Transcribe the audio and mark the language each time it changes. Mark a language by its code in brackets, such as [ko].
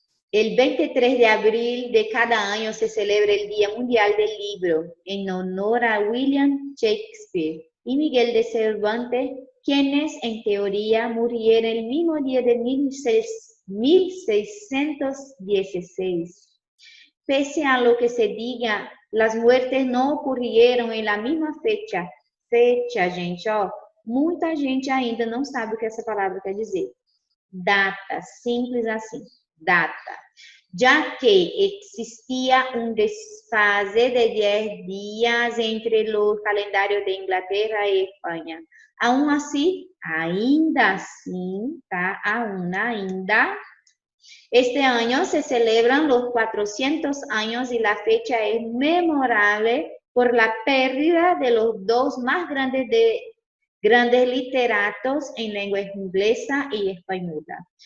[es] El 23 de abril de cada año se celebra el Día Mundial del Libro en honor a William Shakespeare y Miguel de Cervantes, quienes en teoría murieron el mismo día de 1616. Pese a lo que se diga, las muertes no ocurrieron en la misma fecha. [pt] Fecha, gente, ó. Muita gente ainda não sabe o que essa palavra quer dizer. Data, simples assim. Data, [es] ya que existía un desfase de 10 días entre los calendarios de Inglaterra y España. Aún así, [pt] ainda assim, tá? [es] Aún ainda, este año se celebran los 400 años y la fecha es memorable por la pérdida de los dos más grandes literatos en lengua inglesa y española.